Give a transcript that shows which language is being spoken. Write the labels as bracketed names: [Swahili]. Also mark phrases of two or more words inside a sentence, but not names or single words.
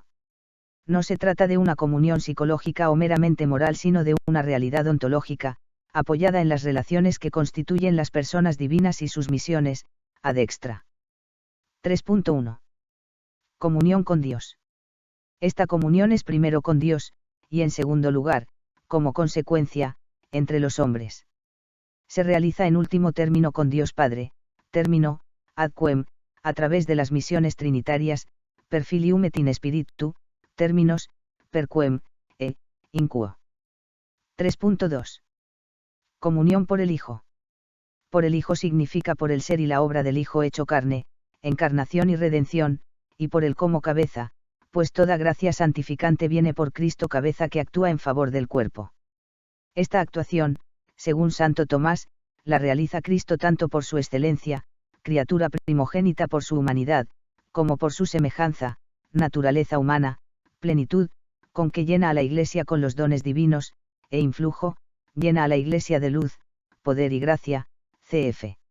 [Spanish] No se trata de una comunión psicológica o meramente moral, sino de una realidad ontológica, apoyada en las relaciones que constituyen las personas divinas y sus misiones, [Latin] ad extra. [Spanish] 3.1. Comunión con Dios. Esta comunión es primero con Dios, y en segundo lugar, como consecuencia, entre los hombres. Se realiza en último término con Dios Padre, término, [Latin] ad quem, [Spanish] a través de las misiones trinitarias, [Latin] per filium et in spiritu, términos, per quem, in quo. [Spanish] 3.2. Comunión por el Hijo. Por el Hijo significa por el ser y la obra del Hijo hecho carne, encarnación y redención, y por el como cabeza, pues toda gracia santificante viene por Cristo cabeza que actúa en favor del cuerpo. Esta actuación, según Santo Tomás, la realiza Cristo tanto por su excelencia, criatura primogénita por su humanidad, como por su semejanza, naturaleza humana, plenitud, con que llena a la Iglesia con los dones divinos, e influjo, llena a la Iglesia de luz, poder y gracia, cf.